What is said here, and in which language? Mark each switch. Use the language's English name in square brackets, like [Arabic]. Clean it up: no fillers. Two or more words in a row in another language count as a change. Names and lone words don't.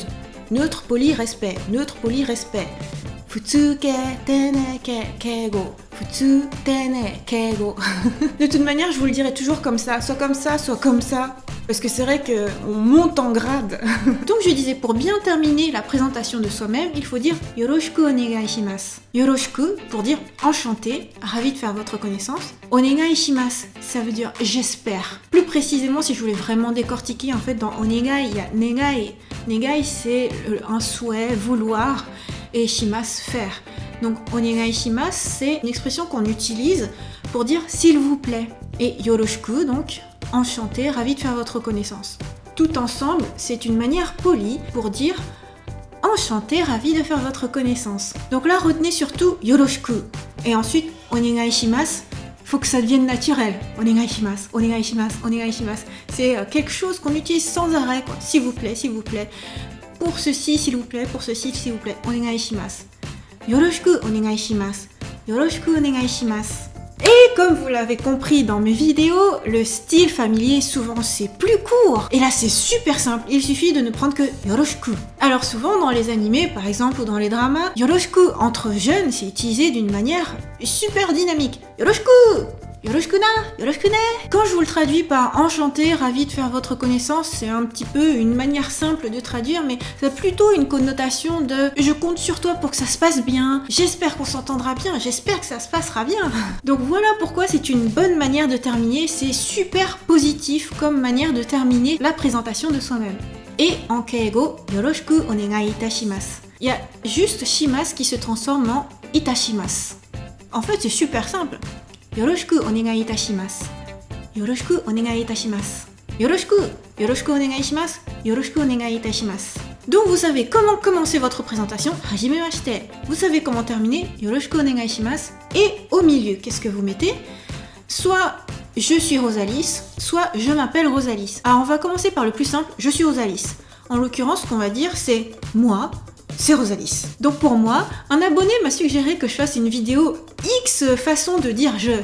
[French] Neutre, poli, respect. Neutre, poli, respect. [Japanese] ふつけ、てねけ, [French] keigo. [Japanese] ふつ、てね、敬語. [French] De toute manière, je vous le dirai toujours comme ça. Soit comme ça, soit comme ça. Parce que c'est vrai qu'on monte en grade. Donc je disais, pour bien terminer la présentation de soi-même, il faut dire [Japanese] よろしくお願いします. [French] Yoroshiku pour dire enchanté, ravi de faire votre connaissance. [Japanese] お願いします, [French] ça veut dire j'espère. Plus précisément, si je voulais vraiment décortiquer, en fait, dans onegai, il y a negai. Negai, c'est un souhait, vouloir, et shimasu, faire. [Japanese] Donc お願いします, [French] c'est une expression qu'on utilise pour dire s'il vous plaît. Et yoroshiku, donc, enchanté, ravi de faire votre connaissance. Tout ensemble, c'est une manière polie pour dire enchanté, ravi de faire votre connaissance. Donc là, retenez surtout yoroshiku. Et ensuite, [Japanese] お願いします, [French] faut que ça devienne naturel. [Japanese] お願いします、お願いします、お願いします. [French] C'est quelque chose qu'on utilise sans arrêt, quoi. S'il vous plaît, s'il vous plaît. Pour ceci, s'il vous plaît, pour ceci, s'il vous plaît. [Japanese] お願いします。よろしくお願いします. よろしくお願いします. [French] Et comme vous l'avez compris dans mes vidéos, le style familier souvent c'est plus court. Et là c'est super simple, il suffit de ne prendre que yoroshiku. Alors souvent dans les animés par exemple ou dans les dramas, yoroshiku entre jeunes c'est utilisé d'une manière super dynamique. [Japanese] よろしく！よろしくな、よろしくね. [French] Quand je vous le traduis par enchanté, ravi de faire votre connaissance, c'est un petit peu une manière simple de traduire, mais ça a plutôt une connotation de je compte sur toi pour que ça se passe bien, j'espère qu'on s'entendra bien, j'espère que ça se passera bien. Donc voilà pourquoi c'est une bonne manière de terminer, c'est super positif comme manière de terminer la présentation de soi-même. Et en keigo, [Japanese] よろしくお願いいたします. [French] Il y a juste shimasu qui se transforme en itashimasu. En fait c'est super simple. [Japanese] よろしくお願いいたします。よろしくお願いいたします. よろしく、よろしくお願いします。よろしくお願いいたします. [French] Donc vous savez comment commencer votre présentation, hajimemashite. Vous savez comment terminer, [Japanese] よろしくお願いします. [French] Et au milieu, qu'est-ce que vous mettez? Soit je suis Rosalis, soit je m'appelle Rosalis. Alors on va commencer par le plus simple, je suis Rosalis. En l'occurrence, ce qu'on va dire c'est moi, c'est Rosalis. Donc pour moi, un abonné m'a suggéré que je fasse une vidéo X façon de dire je.